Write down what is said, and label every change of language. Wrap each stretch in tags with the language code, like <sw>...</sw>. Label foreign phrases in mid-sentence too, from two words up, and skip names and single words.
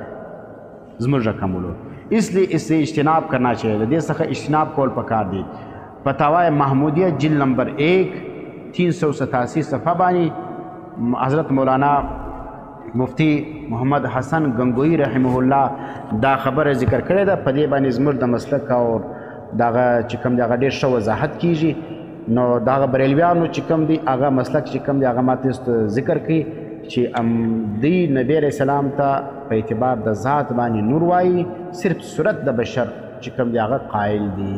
<ps>زموږ رقم ولو</ps> <ur>اس لیے اس سے اجتناب کرنا چاہیے</ur> <ps>د دې څخه اجتناب کول پکار دی فتاوی محمودیه جلد نمبر 1 387 صفحه باندې حضرت مولانا مفتی محمد حسن گنگوئی رحمه الله دا خبره ذکر کړې ده په دې باندې زموږ د مسلک او دغه چې کوم دی هغه ډېر ښه وضاحت کیږي نو دغه بریلویانو چې کوم دی هغه مسلک چې کوم دی هغه ماته ذکر کوي چې دی نبی علیه السلام ته په اعتبار د ذات باندې نور وایي، صرف صورت د بشر چې کوم دی هغه قایل دي.</ps>